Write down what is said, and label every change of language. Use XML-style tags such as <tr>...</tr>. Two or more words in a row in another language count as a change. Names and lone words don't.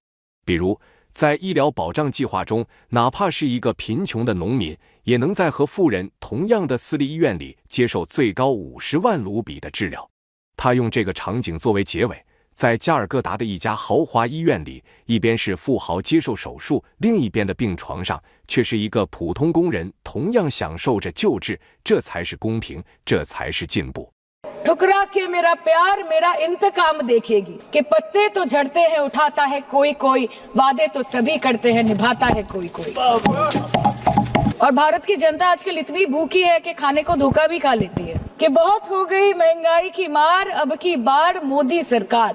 <zh>比如，在医疗保障计划中，哪怕是一个贫穷的农民，也能在和富人同样的私立医院里接受最高50万卢比的治疗。他用这个场景作为结尾，在加尔各答的一家豪华医院里，一边是富豪接受手术，另一边的病床上却是一个普通工人同样享受着救治。这才是公平，这才是进步。</zh> <hi>ठुकरा के मेरा प्यार मेरा इंतकाम देखेगी कि पत्ते तो झड़ते हैं उठाता है कोई कोई, वादे तो सभी करते हैं निभाता है कोई कोई। और भारत की जनता आजकल इतनी भूखी है कि खाने को धोखा भी खा लेती है कि बहुत हो गई महंगाई की मार, अब की बार मोदी सरकार।</hi>